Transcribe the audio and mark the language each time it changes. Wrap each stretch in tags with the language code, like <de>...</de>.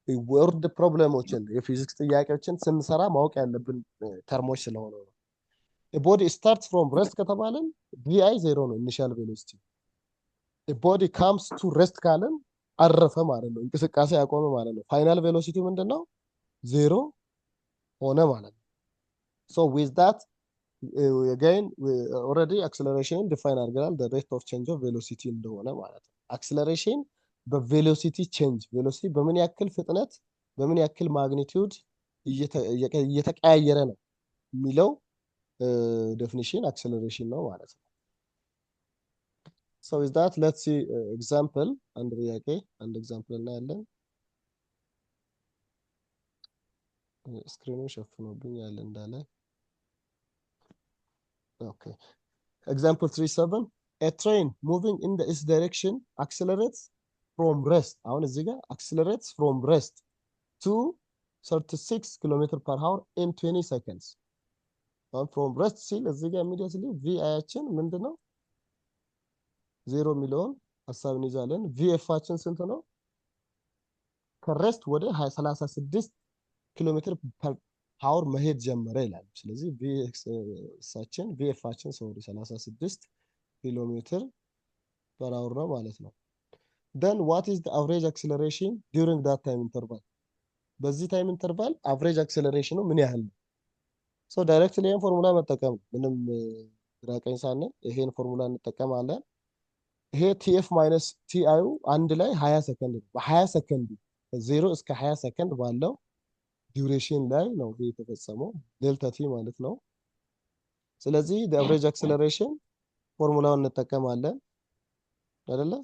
<am>ወርድ ፕሮብሌሞችን የፊዚክስ ጥያቄዎችን ስንሰራ ማወቅ ያለብን ተርሞች ስለሆነ ነው።</am> <en>a body starts from rest</en> <am>ከተባለን vi ዜሮ ነው ኢኒሺያል ቬሎሲቲ።</am> <en>a body comes to rest</en> <am>ካለን አረፈ ማለት ነው፣ እንቅስቃሴ ያቆመ ማለት ነው። ፋይናል ቬሎሲቲ ምንድነው? ዜሮ ሆነ ማለት ነው። so with that again already acceleration define አድርገናል</am> <en>the rate of change of velocity</en> <am>እንደሆነ ማለት ነው። acceleration በቬሎሲቲ ቼንጅ ቬሎሲቲ በምን ያክል ፍጥነት በምን ያክል ማግኒቲዩድ እየተቀያየረ ነው የሚለው definition acceleration ነው ማለት ነው።</am> <en>so with that let's see example</en> <am>አንድ ጥያቄ አንድ ኤግዛምፕል እናያለን። ስክሪኑን ሸፍኖብኛል እንዳለ።</am> <en>okay example 37 a train moving in the s direction accelerates from rest</en> <am>አሁን እዚህ ጋር</am> <en>accelerates from rest to 36 km/h in 20 seconds from rest ሲል እዚህ ጋር immediately vi አችን ምንድነው?</en> <am>ዜሮ ሚሊዮን ሐሳብን ይዛለን። vf ስንት ነው? ከሬስት ወደ 36 km/h መሄድ ጀመረ ይላል። ስለዚህ vf 36 km/h ነው ማለት ነው።</am> <en>then what is the average acceleration during that time interval?</en> <am>በዚህ ታይም ኢንተርቫል average acceleration ምን ያህል ነው? so directly ይሄን ፎርሙላ መጠቀም ምንም ግራቀኝ ሳንል ይሄን ፎርሙላ እንጠቀማለን። ይሄ tf - ti አንድ ላይ 20 ሰከንድ ነው። በ20 ሰከንድ ከ0 እስከ 20 ሰከንድ ባለው ዱሬሽን ላይ ነው ይሄ የተፈጸመው ዴልታ ቲ ማለት ነው። ስለዚህ the average acceleration ፎርሙላውን እንጠቀማለን አይደለ?</am>